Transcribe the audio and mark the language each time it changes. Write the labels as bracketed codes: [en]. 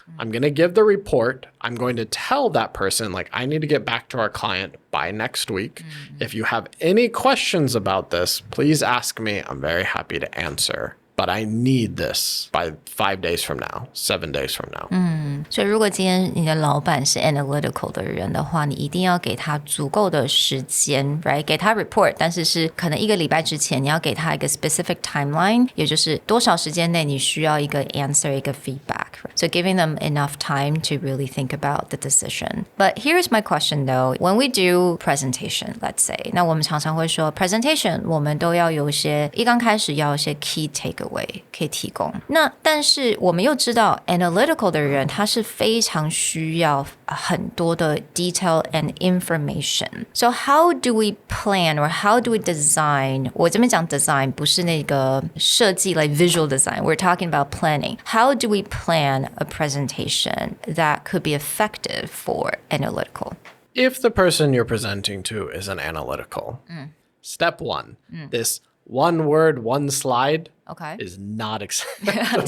[en] I'm going to give the report. I'm going to tell that person, like, I need to get back to our client by next week. If you have any questions about this, please ask me. I'm very happy to answer. But I need this by 5 days from now, 7 days from now. [zh] 所以如果今天你的老板是 analytical 的人的话，你一定要给他足够的时间 right? 给他 report 但是可能1个礼拜之前你要给他一个 specific timeline 也就是多少时间内你需要一个 answer 一个 feedback. [en] So giving them enough time to really think about the decision. But here's my question though. When we do presentation, let's say, [zh] 那我们常常会说 presentation 我们都要有一刚开始要有一些 key takeaway 可以提供。那但是我们又知道 analytical 的人他是非常需要很多的 detail and information. [en] So how do we plan or how do we design? [zh] 我这边讲 design 不是那个设计 [en] like visual design. We're talking about planning. How do we plan a presentation that could be effective for analytical? If the person you're presenting to is an analytical, step one, this one word, one slide is not acceptable.